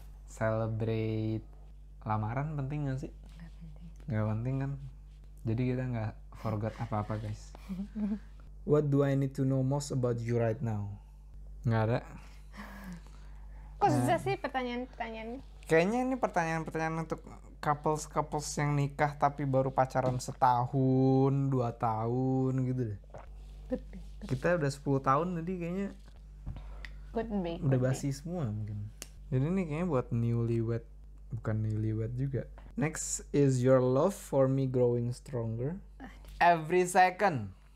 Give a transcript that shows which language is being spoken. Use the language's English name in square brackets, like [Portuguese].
[Indonesian] Celebrate lamaran penting gak sih? Nggak penting kan? Jadi kita nggak forgot apa-apa guys. [English] What do I need to know most about you right now? [Indonesian] Nggak ada. Kok susah sih pertanyaan-pertanyaannya? Kayaknya ini pertanyaan-pertanyaan untuk couples yang nikah tapi baru pacaran setahun, 2 tahun gitu deh. Kita udah 10 tahun jadi kayaknya udah basi semua mungkin. Jadi ini kayaknya buat newlywed, bukan newlywed juga. [English] Next is your love for me growing stronger every second.